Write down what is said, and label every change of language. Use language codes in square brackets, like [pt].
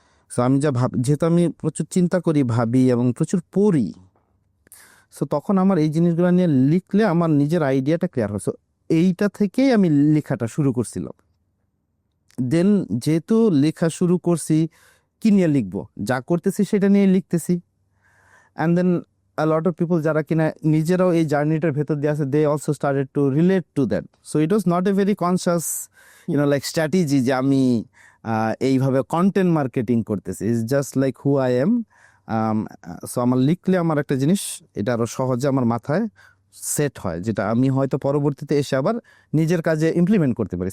[bn] So আমি যা যেহেতু আমি প্রচুর চিন্তা করি, ভাবি এবং প্রচুর পড়ি, সো তখন আমার এই জিনিসগুলো নিয়ে লিখলে আমার নিজের আইডিয়াটা ক্লিয়ার হয়। সো এইটা থেকেই আমি লেখাটা শুরু করছিলাম। দেন যেহেতু লেখা শুরু করছি, কি নিয়ে লিখবো, যা করতেছি সেটা নিয়ে লিখতেছি। [en] and then a lot of people [bn] যারা কিনা নিজেরাও এই জার্নিটার ভেতর দিয়ে আছে, [en] they also started to relate to that. So it was not a very conscious like strategy [bn] যে আমি এইভাবে কন্টেন্ট মার্কেটিং করতেছি, [en] It's just like who I am. [bn] So আমার লিখলে আমার একটা জিনিস এটা আরো সহজে আমার মাথায় সেট হয়, যেটা আমি হয়তো পরবর্তীতে এসে আবার নিজের কাজে ইমপ্লিমেন্ট করতে পারি।